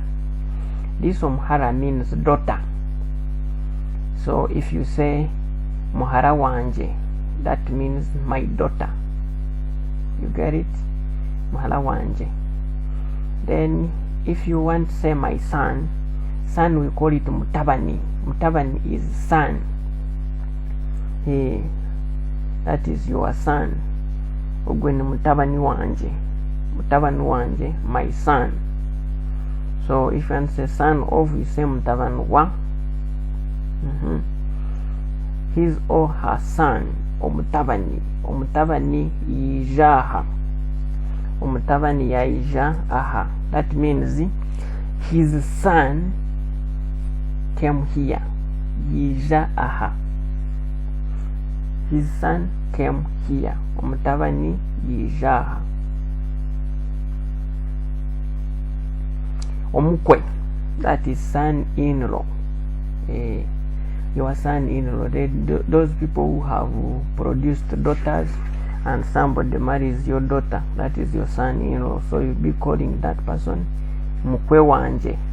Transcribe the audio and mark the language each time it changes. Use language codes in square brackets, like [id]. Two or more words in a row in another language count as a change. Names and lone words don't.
[en] This Omhara means daughter. So if you say [nyn] Mohara wanje, [en] that means my daughter. You get it? [nyn] Mohara wanje. [en] Then if you want to say my son, we call it Mutabani. Mutabani is son. That is your son. [nyn] Ogwene mutabani wanje. Mutabani wanje, [en] my son. So if you want to say son of, you say [nyn] mutabani wa. [en] His or her son. [nyn] Omutabani. Omutabani ijaha. Omutabani ya ijaha. [en] That means his son came here. Ijaha. His son came here. [nyn] Omutabani yijaha. Omukwe, [en] that is son-in-law. Your son-in-law. Those people who have produced daughters, and somebody marries your daughter, that is your son-in-law. So you'll be calling that person [nyn] Mukwe wanje.